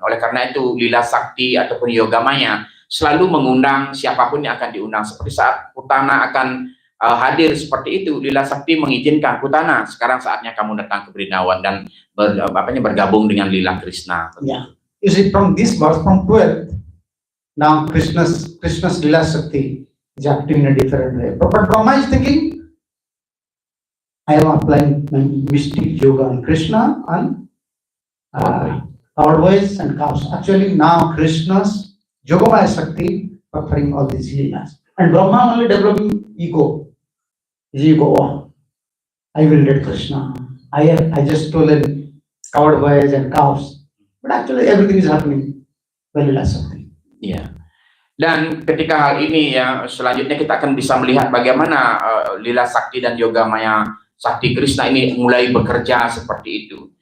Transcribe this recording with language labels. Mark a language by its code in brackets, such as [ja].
[id] Oleh karena itu, Lila Sakti ataupun Yogamaya selalu mengundang siapapun yang akan diundang. Seperti saat Putana akan hadir seperti itu, Lila Sakti mengizinkan, Putana, sekarang saatnya kamu datang ke Brindawan dan bergabung dengan Lila Krishna. Yeah. [en] You see, from this verse, from 12, now Krishna's Lila Sakti is acting in a different way. But Brahma is thinking, I am applying my mystic yoga on Krishna and cowboys and cows. Actually, now Krishna's Yogamaya Shakti performing all these leelas. And Brahma only developing ego. His ego, oh, I will let Krishna. I just stolen cowboys and cows. But actually everything is happening by Lila Shakti. Ya. [id] Dan ketika hal ini ya, selanjutnya kita akan bisa melihat bagaimana Lila Sakti dan Yogamaya Sakti Krishna ini mulai bekerja seperti itu.